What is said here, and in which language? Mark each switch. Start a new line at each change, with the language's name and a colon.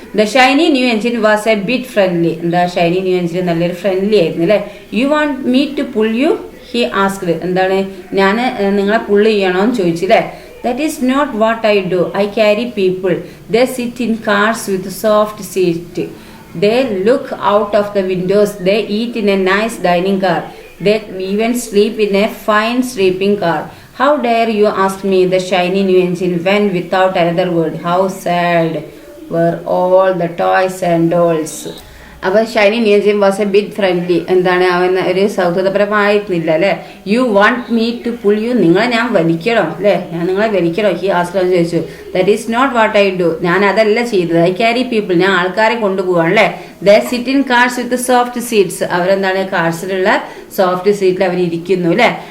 English: The shiny new engine was a bit friendly.
Malayalam: എന്താ shiny new engine നല്ലൊരു friendly ആയിരുന്നു അല്ലേ.
English: You want me to pull you he asked.
Malayalam: എന്താണ് ഞാൻ നിങ്ങളെ പുള്ള് ചെയ്യണോന്ന് ചോദിച്ചില്ലേ.
English: That is not what I do. I carry people. They sit in cars with soft seat. They look out of the windows. They eat in a nice dining car. They even sleep in a fine sleeping car. How dare you ask me? The shiny new engine went without another word. How sad were all the toys and dolls.
Malayalam: അപ്പോൾ
English: Shiny new engine was a bit friendly.
Malayalam: എന്താണ്, അവൻ ഒരു സൗഹൃദപരമായിരുന്നില്ല അല്ലേ.
English: you want me to pull you,
Malayalam: നിങ്ങളെ ഞാൻ വലിക്കണോ അല്ലേ, ഞാൻ നിങ്ങളെ വലിക്കണോ?
English: he asked
Malayalam: ചോദിച്ചു.
English: that is not what I do,
Malayalam: ഞാൻ അതല്ല ചെയ്തത്.
English: I carry people,
Malayalam: ഞാൻ ആൾക്കാരെ കൊണ്ടുപോവാണ് അല്ലേ.
English: they sit in cars with soft seats,
Malayalam: അവരെന്താണ് കാർസിലുള്ള സോഫ്റ്റ് സീറ്റിൽ അവർ ഇരിക്കുന്നു അല്ലേ.